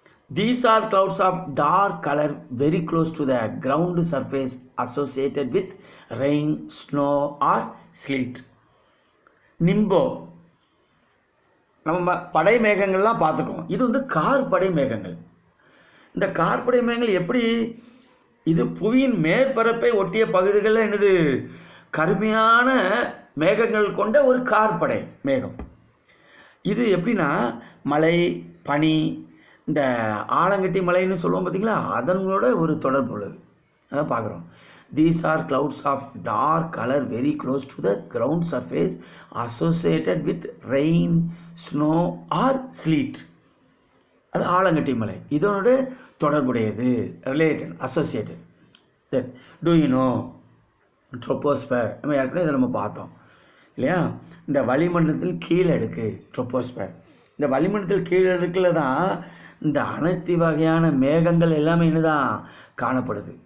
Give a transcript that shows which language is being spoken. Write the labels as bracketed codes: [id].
[en] These are clouds of dark color very close to the ground surface associated with rain, snow or sleet. [ta] நிம்போ நம்ம படை மேகங்கள்லாம் பார்த்துக்கோம். இது வந்து கார்படை மேகங்கள். இந்த கார்படை மேகங்கள் எப்படி, இது புவியின் மேற்பரப்பை ஒட்டிய பகுதிகளில் என்னது கருமையான மேகங்கள் கொண்ட ஒரு கார்படை மேகம். இது எப்படின்னா மலை, பனி, இந்த ஆலங்கட்டி மலைன்னு சொல்லுவோம் பார்த்தீங்களா, அதனோட ஒரு தொடர்பு உள்ளது. அதான் பார்க்குறோம். [en] These are clouds of dark color very close to the ground surface associated with rain, snow or sleet. [ta] அது ஆலங்கட்டி மலை, இதனோட தொடர்புடையது, related, associated. [en] then do you know [ta] ட்ரோபோஸ்பேர், நம்ம ஏற்கனவே இதை நம்ம பார்த்தோம் இல்லையா. இந்த வளிமண்டலத்தில் கீழே அடுக்கு ட்ரோபோஸ்பேர். இந்த வளிமண்டலத்தில் கீழே அடுக்கில் தான் இந்த அனைத்து வகையான மேகங்கள் எல்லாமே என்னதான் காணப்படுது.